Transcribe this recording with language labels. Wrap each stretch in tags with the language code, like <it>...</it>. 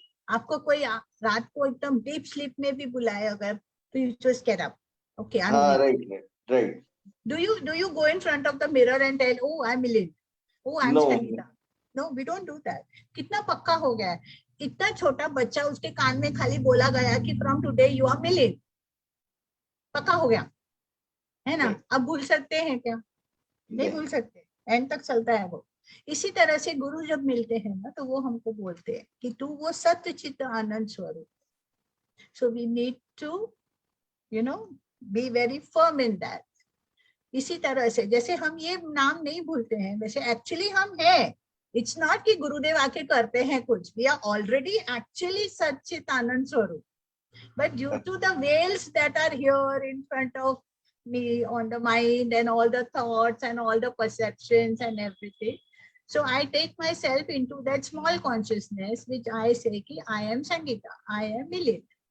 <hi>आपको कोई रात को एकदम डीप स्लीप में भी बुलाए अगर, तो</hi> <en>you just get up. Okay, I'm Milind. Right. Do you go in front of the mirror and tell, oh, I'm Milind, oh, I'm Sangeeta? No, we don't do that.</en> <hi>कितना पक्का हो गया है. इतना छोटा बच्चा, उसके कान में खाली बोला गया कि</hi> <en>from today you are Milind.</en> <hi>पक्का हो गया है ना. अब भूल सकते हैं क्या? नहीं भूल सकते. एंड तक चलता है वो. इसी तरह से गुरु जब मिलते हैं ना, तो वो हमको बोलते हैं कि तू वो सत्य चित्त आनंद स्वरूप.</hi> <en>So we need to, be very firm in that.</en> <hi>इसी तरह से जैसे हम ये नाम नहीं भूलते हैं, वैसे एक्चुअली हम हैं.</hi> <en>it's not</en> <hi>कि गुरुदेव आके करते हैं कुछ.</hi> <en>we are already actually</en> <hi>सच्चित आनंद स्वरूप.</hi> <en>But due to the veils that are here in front of me on the mind and all the thoughts and all the perceptions and everything, so I take myself into that small consciousness which I say ki I am Sangeeta, I am Milind.</en>